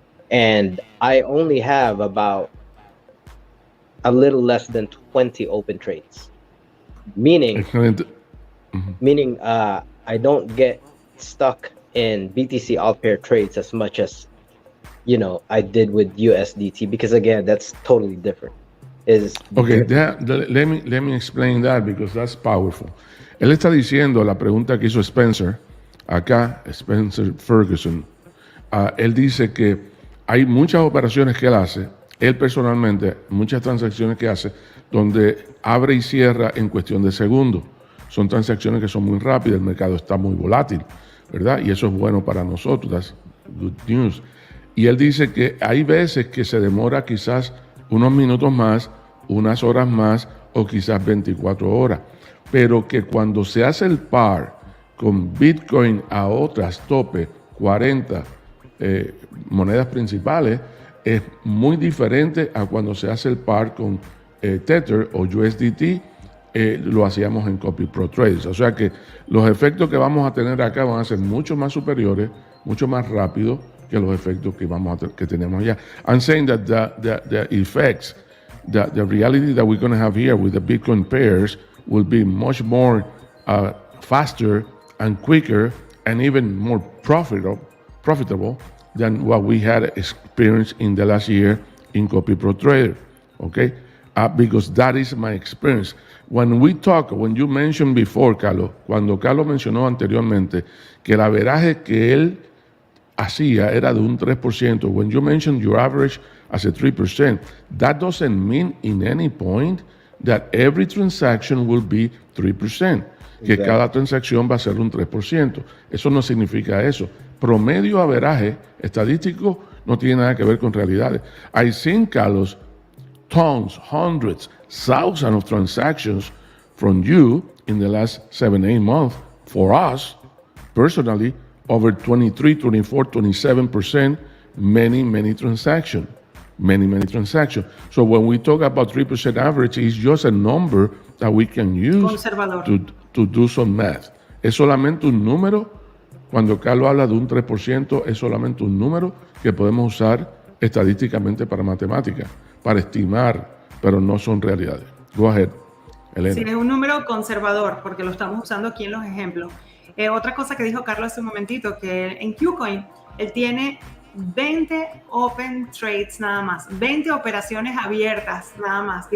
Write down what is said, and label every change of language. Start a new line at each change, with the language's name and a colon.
English: And I only have about a little less than 20 open trades, meaning I don't get stuck in BTC alt pair trades as much as I did with USDT, because again, that's totally different. Let me explain that, because that's powerful.
Spanish: Él está diciendo la pregunta que hizo Spencer acá, Spencer Ferguson. Él dice que hay muchas operaciones que él hace, él personalmente, muchas transacciones que hace, donde abre y cierra en cuestión de segundos. Son transacciones que son muy rápidas, el mercado está muy volátil, ¿verdad? Y eso es bueno para nosotros,
English: that's good news.
Spanish: Y él dice que hay veces que se demora quizás unos minutos más, unas horas más o quizás 24 horas. Pero que cuando se hace el par con Bitcoin a otras tope 40 monedas principales, es muy diferente a cuando se hace el par con Tether o USDT, lo hacíamos en Copy Pro Trades. O sea que los efectos que vamos a tener acá van a ser mucho más superiores, mucho más rápidos que los efectos que tenemos allá.
English: I'm saying that the effects, the reality that we're going to have here with the Bitcoin pairs will be much more faster and quicker and even more profitable than what we had experienced in the last year in Copy Pro Trader, okay? Because that is my experience. When you mentioned before, Carlos,
Spanish: cuando Carlos mencionó anteriormente que el averaje que él hacía era de un 3%,
English: when you mentioned your average as a 3%, that doesn't mean in any point that every transaction will be 3%,
Spanish: que cada transacción va a ser un 3%. Eso no significa eso. Promedio averaje estadístico no tiene nada que ver con realidades.
English: I've seen, Carlos, tons, hundreds, thousands of transactions from you in the last 7-8 months. For us, personally, over 23, 24, 27%, many transactions. Many transactions. So when we talk about 3% average, it's just a number that we can use to do some math.
Spanish: Es solamente un número. Cuando Carlos habla de un 3%, es solamente un número que podemos usar estadísticamente para matemáticas, para estimar, pero no son realidades.
English: Go ahead, Elena.
Spanish: Sí, es un número conservador, porque lo estamos usando aquí en los ejemplos. Otra cosa que dijo Carlos hace un momentito, que en KuCoin él tiene 20 open trades nada más, 20 operaciones abiertas nada más.